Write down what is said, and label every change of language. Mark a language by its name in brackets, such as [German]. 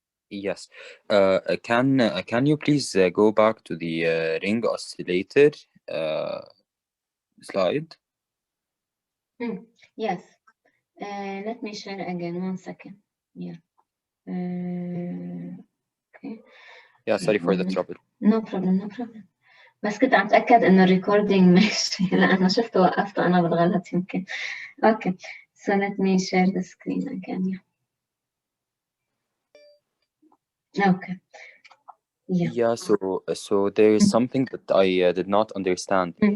[English] Yes. Can you please go back to the ring oscillator slide? Yes. Let me share again. 1 second. Yeah. Okay. Yeah, sorry for the trouble. No problem, no problem. [Arabic] بس كنت عم أتأكد إنه الريكوردينج ماشي، لأنه شفته وقفته أنا بالغلط يمكن. [English] Okay. So let me share the screen again. Okay. Yeah, so there is something that I did not understand.